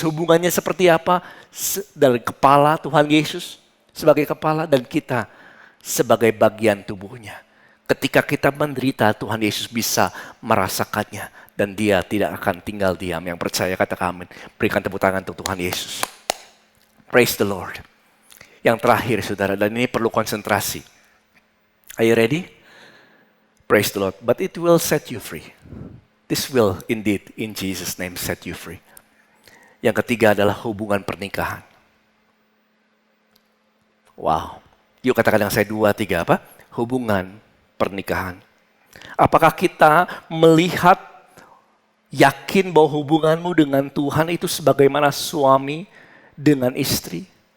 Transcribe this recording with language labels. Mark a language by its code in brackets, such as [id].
[id] Hubungannya seperti apa? Dari kepala Tuhan Yesus sebagai kepala dan kita sebagai bagian tubuhnya. Ketika kita menderita, Tuhan Yesus bisa merasakannya Dan dia tidak akan tinggal diam. Yang percaya katakan amin. Berikan tepuk tangan untuk Tuhan Yesus. Praise the Lord. Yang terakhir saudara, dan ini perlu konsentrasi. [en] Are you ready? Praise the Lord. But it will set you free. This will indeed in Jesus' name set you free. [id] Yang ketiga adalah hubungan pernikahan. Wow. Yuk katakan yang saya 2, 3 apa? Hubungan pernikahan. Apakah kita melihat, yakin bahwa hubunganmu dengan Tuhan itu sebagaimana suami dengan istri?